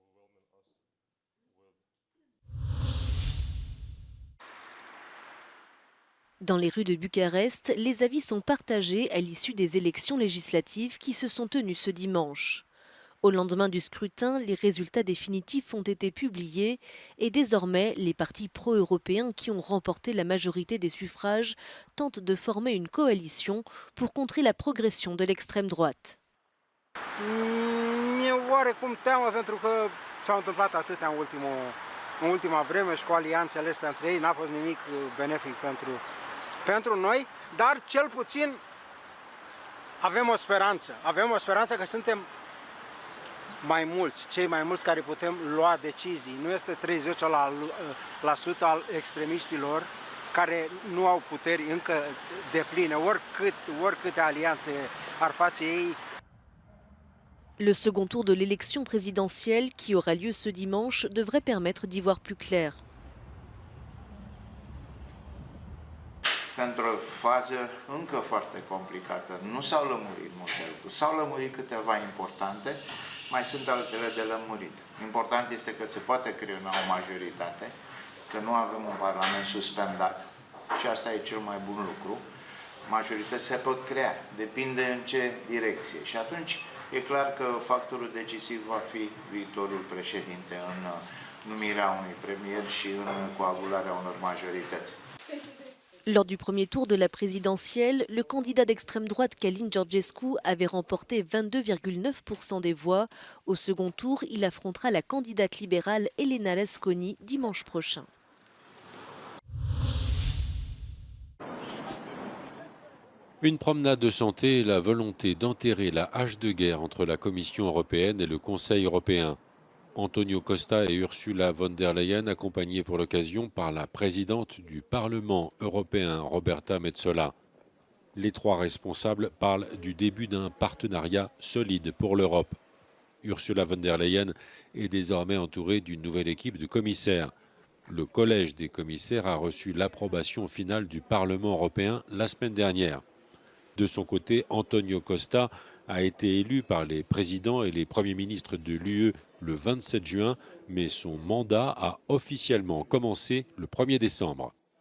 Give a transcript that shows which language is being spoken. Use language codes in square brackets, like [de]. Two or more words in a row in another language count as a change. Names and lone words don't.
[fr] Dans les rues de Bucarest, les avis sont partagés à l'issue des élections législatives qui se sont tenues ce dimanche. Au lendemain du scrutin, les résultats définitifs ont été publiés et désormais, les partis pro-européens qui ont remporté la majorité des suffrages tentent de former une coalition pour contrer la progression de l'extrême droite. [ro] Mi-e oarecum teamă pentru că s-au întâmplat atâtea în ultima vreme și cu alianțele astea între ei n-a fost nimic benefic pentru noi, dar cel puțin avem o speranță că suntem mai mulți, cei mai mulți care putem lua decizii. Nu este 30% al extremiștilor care nu au puteri încă depline, oricâte alianțe ar face ei. [fr] Le second tour de l'élection présidentielle, qui aura lieu ce dimanche, devrait permettre d'y voir plus clair. [ro] Este într-o fază încă foarte complicată. Nu s-au lămurit multe lucruri. S-au lămurit câteva importante, mai sunt altele de lămurit. Important este că se poate crea o majoritate, că nu avem un parlament suspendat și asta e cel mai bun lucru. Majorități se pot crea, depinde în ce direcție. Și atunci e clar că factorul decisiv va fi viitorul președinte în numirea unui premier și în coagularea unor majorități. [fr] Lors du premier tour de la présidentielle, le candidat d'extrême droite Călin Georgescu avait remporté 22,9% des voix. Au second tour, il affrontera la candidate libérale Elena Lasconi dimanche prochain. Une promenade de santé et la volonté d'enterrer la hache de guerre entre la Commission européenne et le Conseil européen. Antonio Costa et Ursula von der Leyen, accompagnés pour l'occasion par la présidente du Parlement européen, Roberta Metsola. Les trois responsables parlent du début d'un partenariat solide pour l'Europe. Ursula von der Leyen est désormais entourée d'une nouvelle équipe de commissaires. Le collège des commissaires a reçu l'approbation finale du Parlement européen la semaine dernière. De son côté, Antonio Costa a été élu par les présidents et les premiers ministres de l'UE le 27 juin, mais son mandat a officiellement commencé le 1er décembre.